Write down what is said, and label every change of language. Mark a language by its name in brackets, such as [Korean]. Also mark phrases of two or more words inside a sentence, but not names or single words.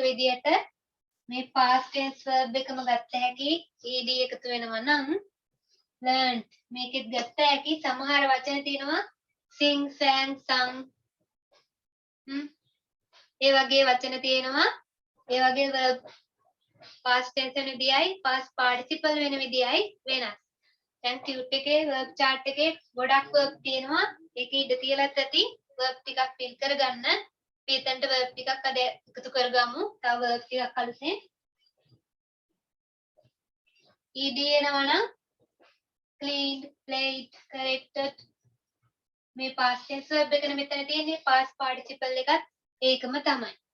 [Sinhala] විදියට මේ [English] past tense verb [Sinhala] එකම ගත්ත හැකි ed එකතු වෙනවා නම් learned මේකෙත් ගත්ත හැකි සමහර වචන තියෙනවා [English] sing sang sung [Sinhala] ඒ වගේ වචන තියෙනවා ඒ වගේ [English] verb past tense [Sinhala] වෙන විදියයි [English] past participle [Sinhala] වෙන විදියයි වෙනස්. දැන් Qt එකේ [English] verb chart [Sinhala] එකේ ගොඩක් verb තියෙනවා. ඒක ඉඳ තියලත් ඇති verb ටිකක් fill කරගන්න. අපි එතනට verb ටිකක් අද එකතු කරගමු. තව verb ටිකක් අලුතෙන්. ed එනවා නම් [English] cleaned, played, corrected [Sinhala] මේ [English] past tense verb [Sinhala] එකනේ මෙතන තියෙන්නේ. [English] past participle [Sinhala] එකත් ඒකම තමයි.